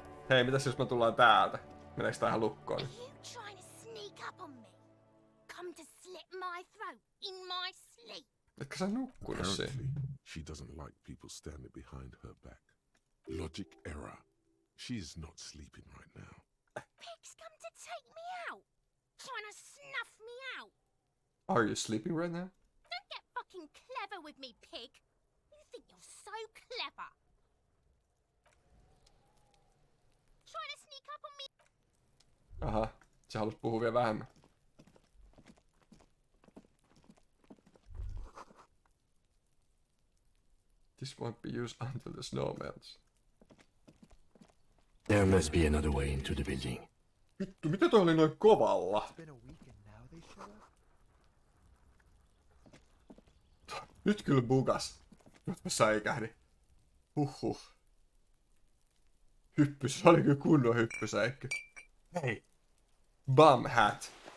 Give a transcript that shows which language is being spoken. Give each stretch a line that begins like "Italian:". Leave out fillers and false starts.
Finnish: Hei, mitäs jos me tullaan täältä? Meneekö tää ihan lukkoon?
English: Are you trying to sneak up on me? Come to slit my throat in my sleep?
Finnish: Etkö sä nukkunut siinä?
English: Apparently, she doesn't like people standing behind her back. Logic error. She is not sleeping right now. Pigs come to take me out. Trying to snuff me out. Are you sleeping right now? Don't get fucking clever with me, pig. You think you're so clever. Trying to sneak up on me?
Finnish: Aha, se halus puhua vielä vähemmän.
English: This won't be used until the snow melts. There must be another way into the building.
Finnish: Vittu, mitä toi oli noin kovalla? Nyt kyllä bugas. Nyt mä säikähdin. Huhhuh. Hyppys, se oli kyllä kunnon hyppysäikkö.
English: Hei. Bum hat.